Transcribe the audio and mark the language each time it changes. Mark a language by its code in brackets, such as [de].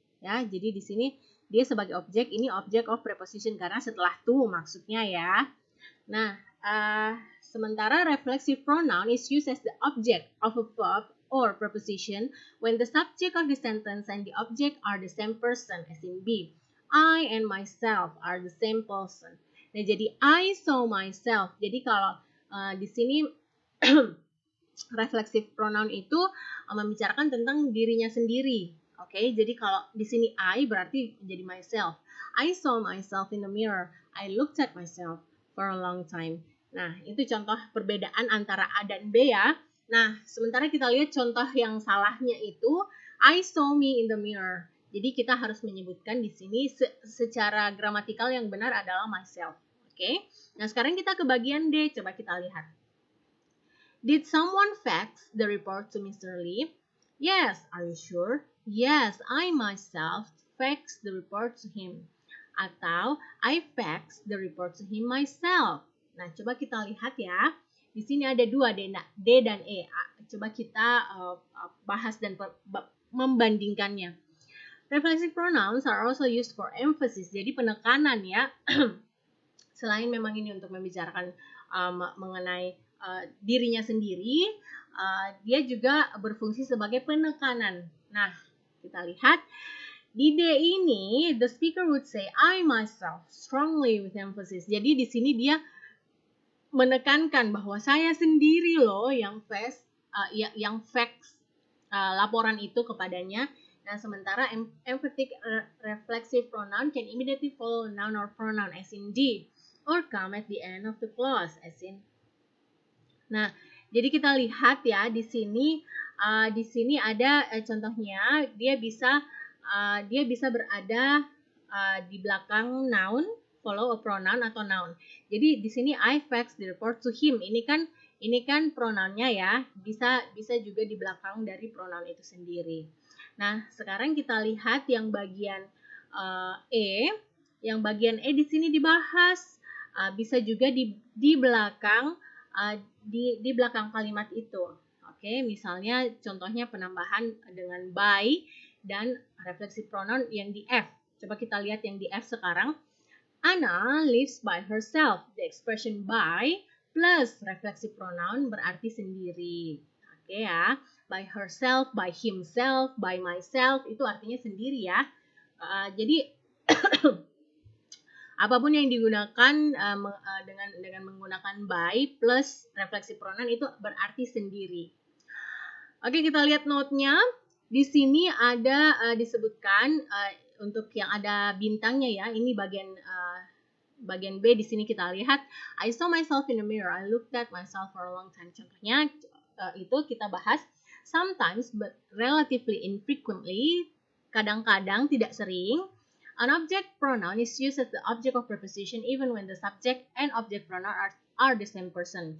[id] Ya, jadi di sini dia sebagai objek, ini object of preposition karena setelah to maksudnya ya. Nah, sementara [en] reflexive pronoun is used as the object of a verb or preposition when the subject of the sentence and the object are the same person, as in B. I and myself are the same person. [id] Nah, jadi [en] I saw myself. [id] Jadi kalau di sini reflexive pronoun itu membicarakan tentang dirinya sendiri. Oke, jadi kalau di sini I berarti menjadi myself. [en] I saw myself in the mirror. I looked at myself for a long time. [id] Nah, itu contoh perbedaan antara A dan B ya. Nah, sementara kita lihat contoh yang salahnya itu [en] I saw me in the mirror. [id] Jadi kita harus menyebutkan di sini secara gramatikal yang benar adalah myself. Oke. Nah, sekarang kita ke bagian D. Coba kita lihat. [en] Did someone fax the report to Mr. Lee? Yes. Are you sure? Yes, I myself faxed the report to him. [id] Atau [en] I faxed the report to him myself. [id] Nah, coba kita lihat ya. Di sini ada dua D dan E. Coba kita bahas dan membandingkannya. [en] Reflexive pronouns are also used for emphasis. [id] Jadi penekanan ya. Selain memang ini untuk membicarakan mengenai dirinya sendiri, dia juga berfungsi sebagai penekanan. Nah, kita lihat di D ini, [en] the speaker would say, I myself, strongly with emphasis. [id] Jadi di sini dia menekankan bahwa saya sendiri loh yang facts laporan itu kepadanya. Nah, sementara [en] emphatic reflexive pronoun can immediately follow noun or pronoun as in D, or come at the end of the clause as in. [id] Nah, jadi kita lihat ya di sini ada contohnya dia bisa berada di belakang noun, [en] follow a pronoun [id] atau noun. Jadi di sini [en] I faxed the report to him. [id] Ini kan pronounnya ya, bisa juga di belakang dari pronoun itu sendiri. Nah, sekarang kita lihat yang bagian E. Yang bagian E di sini dibahas, bisa juga di belakang di belakang kalimat itu. Oke, misalnya contohnya penambahan dengan by dan reflexive pronoun yang di F. Coba kita lihat yang di F sekarang. [en] Anna lives by herself. The expression by plus reflexive pronoun [id] berarti sendiri. Oke ya, [en] by herself, by himself, by myself [id] itu artinya sendiri ya. Jadi apapun yang digunakan dengan menggunakan by plus reflexive pronoun itu berarti sendiri. Oke, kita lihat note-nya. Di sini ada disebutkan untuk yang ada bintangnya ya. Ini bagian B di sini kita lihat. [en] I saw myself in the mirror. I looked at myself for a long time. [id] Contohnya itu kita bahas [en] sometimes but relatively infrequently. [id] Kadang-kadang, tidak sering. [en] An object pronoun is used as the object of preposition even when the subject and object pronoun are the same person.